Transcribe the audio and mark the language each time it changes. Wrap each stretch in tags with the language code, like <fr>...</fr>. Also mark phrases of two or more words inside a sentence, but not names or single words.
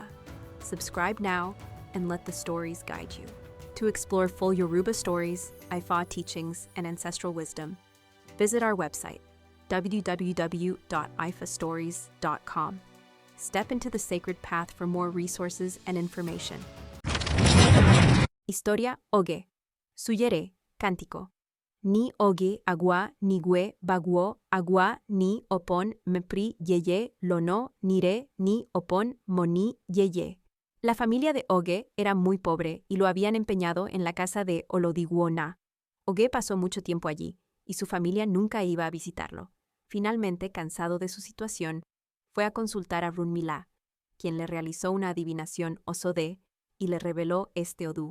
<en>Subscribe now and let the stories guide you. To explore full Yoruba stories, Ifa teachings, and ancestral wisdom, visit our website, www.ifastories.com. Step into the sacred path for more resources and information.</en> <es>Historia Oge. Suyere, cántico.</es> <yo>Ni oge agua ni gue baguo agua ni opon mepri yeye lono nire ni opon moni yeye.</yo> <es>La familia de Oge era muy pobre y lo habían empeñado en la casa de Olodiguona. Oge pasó mucho tiempo allí y su familia nunca iba a visitarlo. Finalmente, cansado de su situación, fue a consultar a Runmila, quien le realizó una adivinación o sodé y le reveló este odú.</es>